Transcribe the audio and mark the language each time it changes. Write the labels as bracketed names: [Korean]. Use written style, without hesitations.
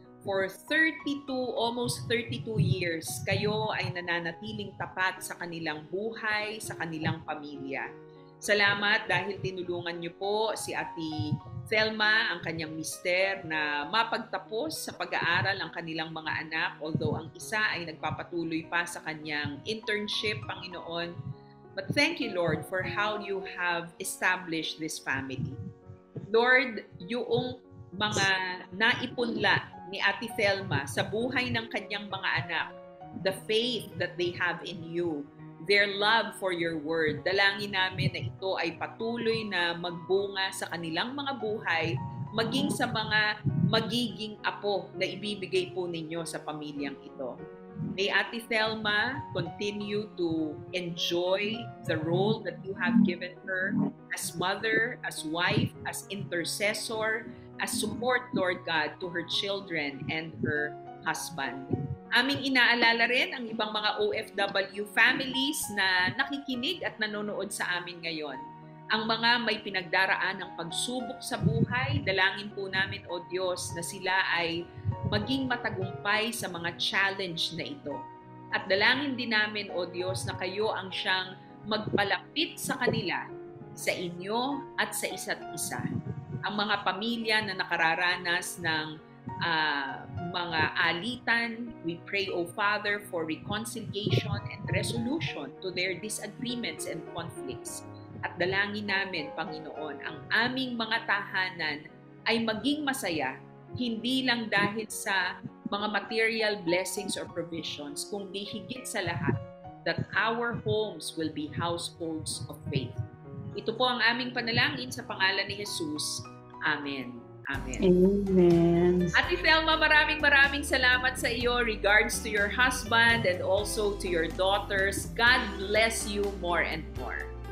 [English] For almost 32 years, [Filipino] kayo ay nananatiling tapat sa kanilang buhay, sa kanilang pamilya. Salamat dahil tinulungan niyo po si Ate Thelma, ang kanyang mister, na mapagtapos sa pag-aaral ang kanilang mga anak. Although ang isa ay nagpapatuloy pa sa kanyang internship, Panginoon. [English] But thank you, Lord, for how you have established this family. [Filipino] Lord, yung mga naipunla ni Ate Thelma sa buhay ng kanyang mga anak, [English] the faith that they have in you, their love for your word, [Filipino] dalangin namin na ito ay patuloy na magbunga sa kanilang mga buhay, maging sa mga magiging apo na ibibigay po ninyo sa pamilyang ito. [English] May Ate Thelma continue to enjoy the role that you have given her as mother, as wife, as intercessor, as support, Lord God, to her children and her husband. [Filipino] Aming inaalala rin ang ibang mga OFW families na nakikinig at nanonood sa amin ngayon. Ang mga may pinagdaraan ng pagsubok sa buhay, dalangin po namin, O Diyos, na sila ay maging matagumpay sa mga challenge na ito. At dalangin din namin, O Diyos, na kayo ang siyang magpalapit sa kanila, sa inyo at sa isa't isa. Ang mga pamilya na nakararanas ng mga alitan, [English] we pray, O Father, for reconciliation and resolution to their disagreements and conflicts. [Filipino] At dalangin namin, Panginoon, ang aming mga tahanan ay maging masaya, hindi lang dahil sa mga [English] material blessings or provisions, [Filipino] kundi higit sa lahat [English] that our homes will be households of faith. [Filipino] Ito po ang aming panalangin sa pangalan ni Jesus. Amen. Amen. Amen. [English] Ate Thelma, [Filipino] maraming salamat sa iyo [English] regards to your husband and also to your daughters. God bless you more and more.